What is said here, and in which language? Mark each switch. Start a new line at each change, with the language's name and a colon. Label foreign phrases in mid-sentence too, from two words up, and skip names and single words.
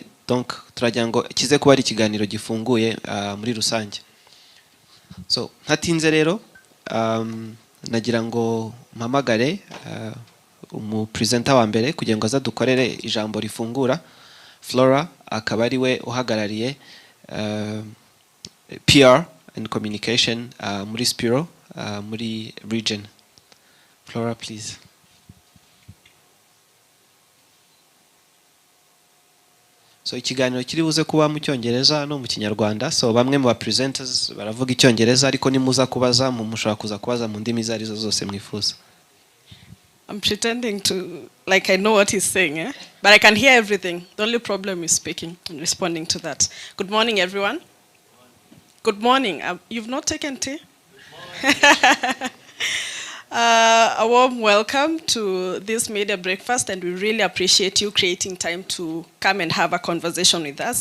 Kinyarwanda: Donc turagira ngo kize kuba ari ikiganiro gifunguye muri rusange. So ntatinze rero nagira ngo mpamagare umupresenter wa mbere kugira ngo aza dukorere ijambo rifungura. Flora akaba ari we uhagarariye
English: PR and communication
Kinyarwanda: muri Spiro muri region.
English: Flora, please.
Kinyarwanda: So ikiganiro kiri buze kuba mu Cyongereza no mu Kinyarwanda. So bamwe mu presenters baravuga Icyongereza ariko nimuza kubaza mushobora kuza kubaza mu ndimi zarizo zose mwifuza.
English: I'm pretending to, like I know what he's saying, eh? But I can hear everything. The only problem is speaking and responding to that. Good morning, everyone. Good morning. You've not taken tea? A warm welcome to this media breakfast, and we really appreciate you creating time to come and have a conversation with us.